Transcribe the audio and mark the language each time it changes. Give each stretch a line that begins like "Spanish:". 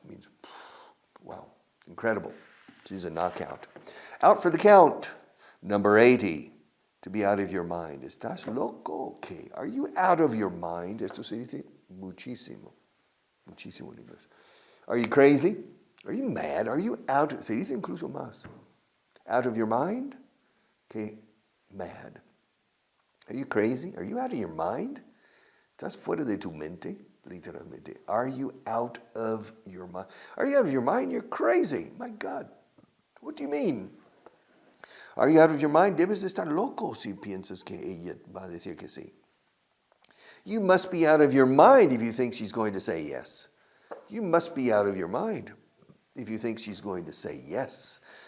English: It means, wow, incredible. She's a knockout. Out for the count, number 80, to be out of your mind.
Spanish: ¿Estás loco? Okay.
English: Are you out of your mind?
Spanish: Esto se dice muchísimo. Muchísimo en inglés.
English: Are you crazy? Are you mad? Are you out?
Spanish: Se dice incluso más.
English: Out of your mind? Que mad. Are you crazy? Are you out of your mind?
Spanish: ¿Estás fuera de tu mente? Literalmente.
English: Are you out of your mind? Are you out of your mind? You're crazy. My God. What do you mean? Are you out of your mind?
Spanish: Debes de estar loco si piensas que ella va a decir que sí.
English: You must be out of your mind if you think she's going to say yes. You must be out of your mind if you think she's going to say yes.